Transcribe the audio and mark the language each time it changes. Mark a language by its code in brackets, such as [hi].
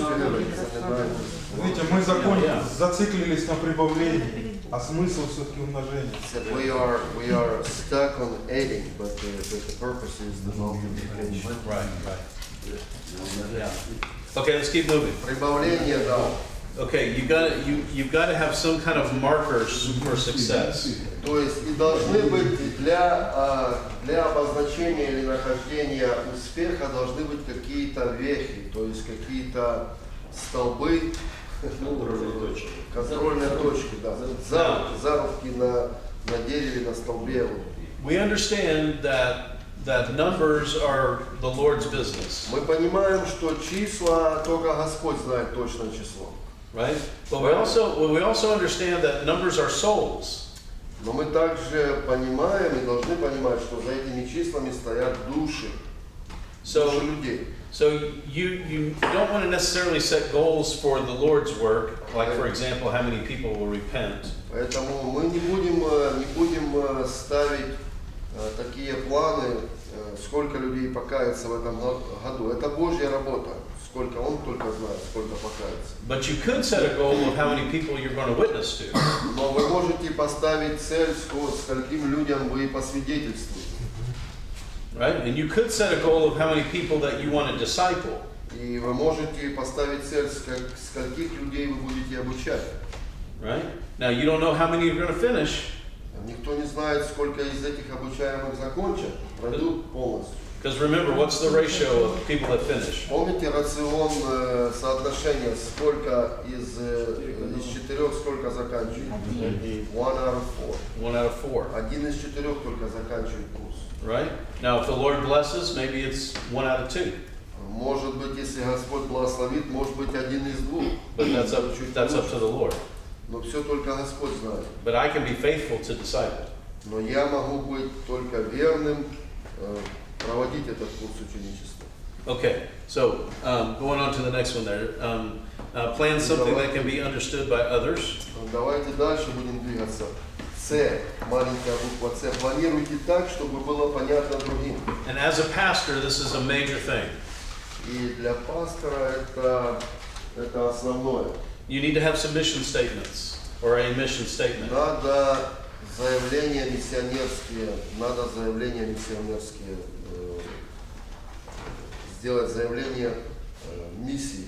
[ru] Видите, мы зациклились на прибавлении, а смысл все-таки умножение. [en] We are stuck on adding, but the purpose is the multiplication. Right, right. Yeah. Okay, let's keep moving. [ru] Прибавление, да. [en] Okay, you've got to have some kind of markers for success. [ru] То есть и должны быть для обозначения или нахождения успеха должны быть какие-то вехи, то есть какие-то столбы, контрольные точки, да. Зарубки на дереве, на столбе. [en] We understand that numbers are the Lord's business, [ru] Мы понимаем, что числа только Господь знает точное число. [en] right? But we also understand that numbers are souls. [ru] Но мы также понимаем и должны понимать, что за этими числами стоят души, души людей. [en] So you don't want to necessarily set goals for the Lord's work, like for example, how many people will repent. [ru] Поэтому мы не будем ставить такие планы, сколько людей покается в этом году. Это Божья работа. Сколько Он только знает, сколько покается. [en] But you could set a goal of how many people you're going to witness to. [ru] Но вы можете поставить цель, скольким людям вы посвидетельствуете. [en] Right? And you could set a goal of how many people that you want to disciple. [ru] И вы можете поставить цель, скольких людей вы будете обучать. [en] Right? Now you don't know how many you're going to finish, [ru] Никто не знает, сколько из этих обучаемых закончат, пройдут полностью. [en] because remember, what's the ratio of people that finish? [ru] Помните рацион соотношения, сколько из 4 сколько заканчивает? [en] 1 out of 4. 1 out of 4. [ru] 1 из 4 только заканчивает курс. [en] Right? Now if the Lord blesses, maybe it's 1 out of 2. [ru] Может быть, если Господь благословит, может быть 1 из 2. [en] But that's up to the Lord. [ru] Но все только Господь знает. [en] But I can be faithful to disciple. [ru] Но я могу быть только верным, проводить этот курс ученичества. [en] Okay, so going on to the next one there. Plan something that can be understood by others. [ru] Давайте дальше будем двигаться. С, маленькая буква С. Планируйте так, чтобы было понятно другим. [en] And as a pastor, this is a major thing. [ru] И для пастора это основное. [en] You need to have some mission statements or a mission statement. [ru] Надо заявления миссионерские, сделать заявление миссии.